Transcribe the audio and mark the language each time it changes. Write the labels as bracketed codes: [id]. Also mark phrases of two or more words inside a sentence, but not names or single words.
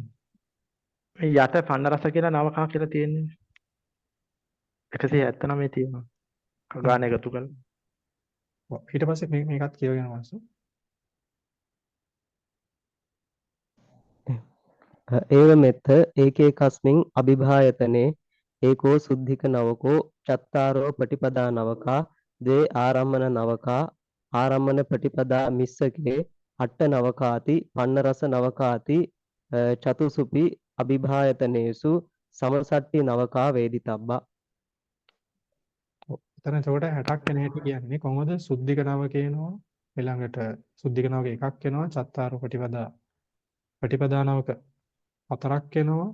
[si] මේ යට පන්න රස කියලා නවකා කියලා තියෙන්නේ. 179 තියෙනවා. ගාන එකතු කරලා. ඔව්. ඊට පස්සේ මේකත් කියවගෙන වන්සු. [pi] ඒව මෙත්ත ඒකේකස්මින් අභිභායතනේ ඒකෝ සුද්ධික නවකෝ චත්තාරෝ පටිපදා නවකා ද්වේ ආරම්මන නවකා ආරම්මන පටිපදා මිස්සකේ අට්ඨ නවකාති පන්න රස නවකාති චතුසුපි අභිභායතනේසු සමසට්ටි නවකා වේදිතබ්බා. [si] එතන එතකොට 60ක් වෙන හැටි කියන්නේ කොහොමද? [pi] සුද්ධික නවක [si] එනවා. ඊළඟට [pi] සුද්ධික නවක [si] එකක් එනවා. [pi] චත්තාරෝ පටිපදා නවක [si] 4ක් එනවා.